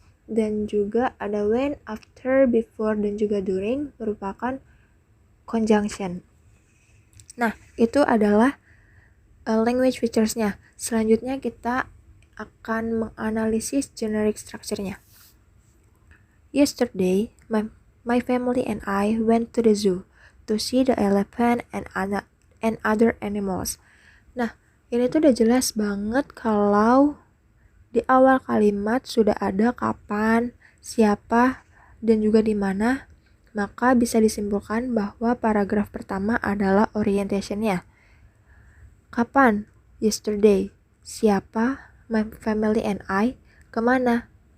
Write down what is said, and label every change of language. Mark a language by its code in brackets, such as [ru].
[id] Dan juga ada when, after, before, dan juga during merupakan conjunction. Nah, itu adalah language features-nya. Selanjutnya kita akan menganalisis generic structure-nya. [en] Yesterday, my family and I went to the zoo to see the elephant and other animals. [id] Nah, ini tuh udah jelas banget kalau di awal kalimat sudah ada kapan, siapa, dan juga di mana. Maka bisa disimpulkan bahwa paragraf pertama adalah orientation-nya. Kapan? [en] Yesterday. [id] Siapa? [en] My family and I. [id] Kemana?